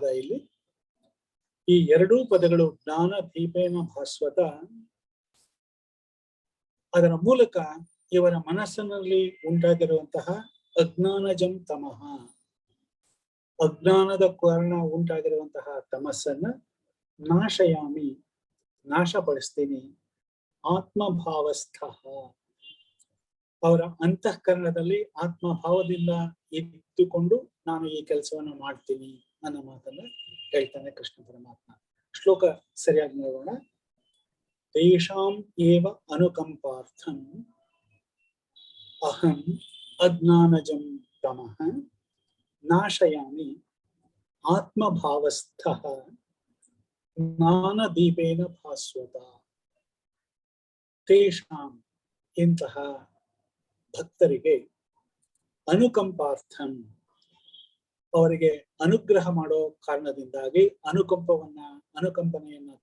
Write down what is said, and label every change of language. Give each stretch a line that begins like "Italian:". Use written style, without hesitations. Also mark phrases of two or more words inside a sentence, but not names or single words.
Kannada: ಇಲ್ಲಿ ಈ ಎರಡೂ ಪದಗಳು,
Sanskrit: ಜ್ಞಾನದೀಪೇನ ಭಾಸ್ವತ,
Kannada: ಅದರ ಮೂಲಕ ಇವರ ಮನಸ್ಸಿನಲ್ಲಿ ಉಂಟಾಗಿರುವಂತಹ
Sanskrit: ಅಜ್ಞಾನಜಂ ತಮಃ,
Kannada: ಅಜ್ಞಾನದ ಕಾರಣ ಉಂಟಾಗಿರುವಂತಹ ತಮಸ್ಸನ್ನ ನಾಶಯಾಮಿ, ನಾಶಪಡಿಸ್ತೀನಿ. ಆತ್ಮಭಾವಸ್ಥ, ಅವರ ಅಂತಃಕರಣದಲ್ಲಿ ಆತ್ಮಭಾವದಿಂದ ಇದ್ದುಕೊಂಡು ನಾನು ಈ ಕೆಲಸವನ್ನು ಮಾಡ್ತೀನಿ ಅನ್ನೋ ಮಾತನ್ನ ಹೇಳ್ತಾನೆ ಕೃಷ್ಣ ಪರಮಾತ್ಮ. ಶ್ಲೋಕ ಸರಿಯಾಗಿ ನೋಡೋಣ.
Sanskrit: ತೇಷಾಂ ಏವ ಅನುಕಂಪಾರ್ಥಂ ಅಹಂ ಅಜ್ಞಾನಜಂ ತಮಃ ನಾಶಯಾಮಿ ಆತ್ಮಭಾವಸ್ಥಃ ಜ್ಞಾನದೀಪೇನ ಭಾಸ್ವತ.
Kannada: ತೇಷಾಂ, ಇಂತಹ ಭಕ್ತರಿಗೆ, ಅನುಕಂಪಾರ್ಥಂ, ಅವರಿಗೆ ಅನುಗ್ರಹ ಮಾಡೋ ಕಾರಣದಿಂದಾಗಿ, ಅನುಕಂಪನೆಯನ್ನ